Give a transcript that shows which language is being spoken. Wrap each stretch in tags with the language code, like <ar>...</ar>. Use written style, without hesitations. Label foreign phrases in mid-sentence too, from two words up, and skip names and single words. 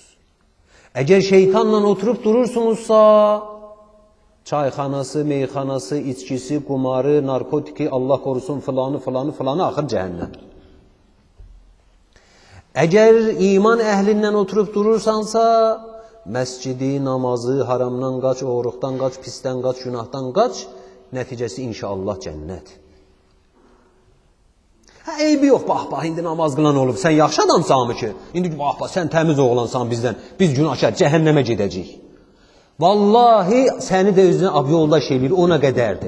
<az>Əgər şeytanla oturub durursunuzsa, çayxanası, meyxanası, içkisi, qumarı, narkotiki, Allah korusun filanı, axır cəhənnəm. Əgər iman əhlindən oturub durursansa, məscidi, namazı, haramdan qaç, oğruqdan qaç, pisdən qaç, günahdan qaç, nəticəsi inşallah cənnət. Eybi yox, bax, indi namaz qılan olub, sən yaxşı adamsan ki, indi bax, sən təmiz oğlansan bizdən, biz günahkar, cəhənnəmə gedəcəyik. Vallahi səni də özünə ab yoldaş eləyir, ona qədərdir.</az>